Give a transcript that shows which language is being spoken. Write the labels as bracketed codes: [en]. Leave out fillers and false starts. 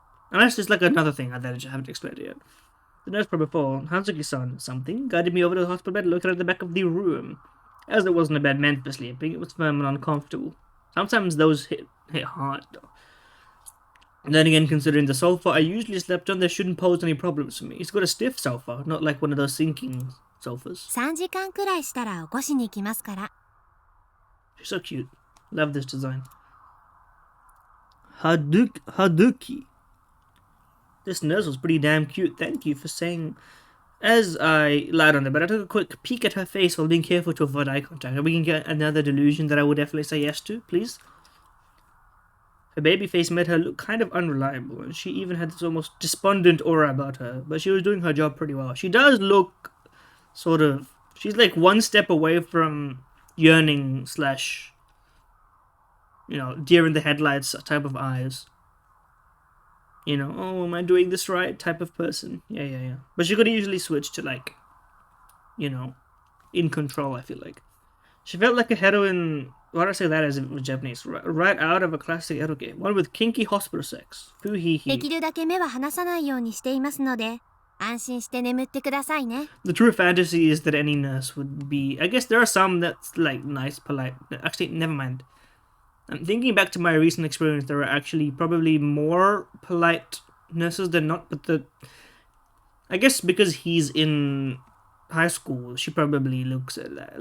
[en] Unless there's like another thing that I just haven't explained yet. The nurse from before, Hanzuki-san something, guided me over to the hospital bed located at the back of the room. As it wasn't a bed meant for sleeping, it was firm and uncomfortable. Sometimes those hit hard, though. And then again, considering the sofa I usually slept on, they shouldn't pose any problems for me. It's got a stiff sofa, not like one of those sinking sofas. [ja] 3時間くらいしたら起こしに行きますから。 [en] She's so cute. Love this design. Haduki. This nurse was pretty damn cute. Thank you for saying. As I lied on the bed, I took a quick peek at her face while being careful to avoid eye contact. We can get another delusion that I would definitely say yes to, please. Her baby face made her look kind of unreliable, and she even had this almost despondent aura about her, but she was doing her job pretty well. She does look sort of... She's like one step away from yearning slash, you know, deer in the headlights type of eyes. You know, oh, am I doing this right type of person. Yeah. But she could easily switch to, like, you know, in control, I feel like. She felt like a heroine... Why do I say that as if it was Japanese? Right out of a classic eroge. One with kinky hospital sex. Fuhihi. [ja] できるだけ目は離さないようにしていますので、安心して眠ってくださいね。 [en] The true fantasy is that any nurse would be... I guess there are some that's, like, nice, polite... Actually, never mind. I'm thinking back to my recent experience, there are actually probably more polite nurses than not, but the... I guess because he's in high school, she probably looks at that.